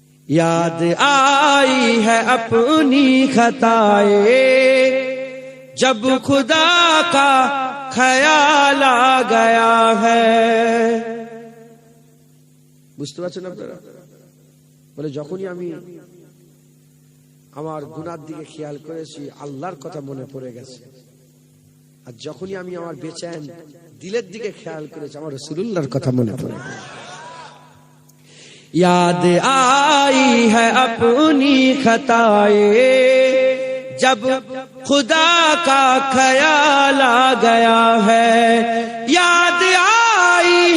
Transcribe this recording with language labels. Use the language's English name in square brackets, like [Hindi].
[Hindi] याद आई है अपनी खताए, जब खुदा का ख्याल आ गया है। [Bangla] বুঝতে পারছেন আপনারা? বলে যখনই আমি আমার গুনার দিকে খেয়াল করেছি, আল্লাহর কথা মনে পড়ে গেছে, আর যখনই আমি আমার বেচैन দিলের দিকে খেয়াল করেছি, আমার রাসূলুল্লাহর কথা মনে পড়ে গেছে। [Hindi] याद आई है अपनी खताए, जब खुदा का ख्याल आ गया है। याद आई